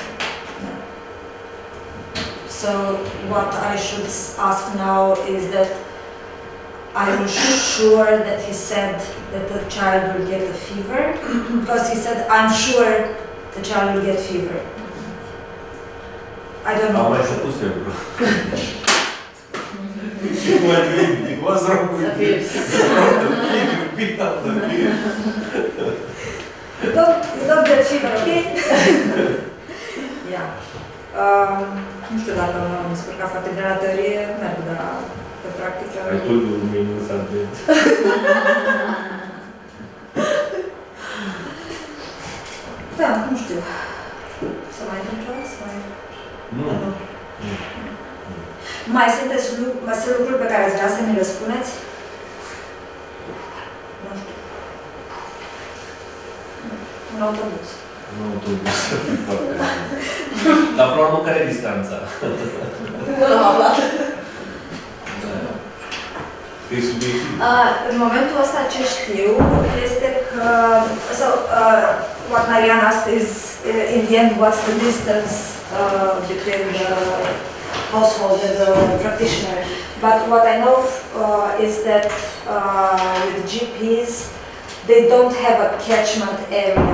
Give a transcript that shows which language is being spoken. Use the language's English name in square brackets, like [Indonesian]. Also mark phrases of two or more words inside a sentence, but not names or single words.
[English] So what I should ask now is that are you sure that he said that the child will get a fever? Because he said, I'm sure the child will get fever. I don't know. [Romanian] Am mai făcut febră. [English] What's wrong with you? Pick up the beer. You don't get fever, okay? Yeah. [Romanian] Nu știu dacă m-am descurcat foarte bine la teorie, merg, dar [English] the practical. I told you Romanians are dead. [Romanian] Da, nu știu. Să mai întâmplă? Nu. Mai sunt lucruri pe care ați vrea să mi le spuneți? Nu știu. Un autobuz. Nu, autobuz. Foarte bine. Dar până la urmă, care e distanța? Nu am aflat. Da. E subiectiv. În momentul ăsta ce știu este că [English] what Mariana asked is in the end what's the distance between the household and the practitioner. But what I know is that with GPs they don't have a catchment area.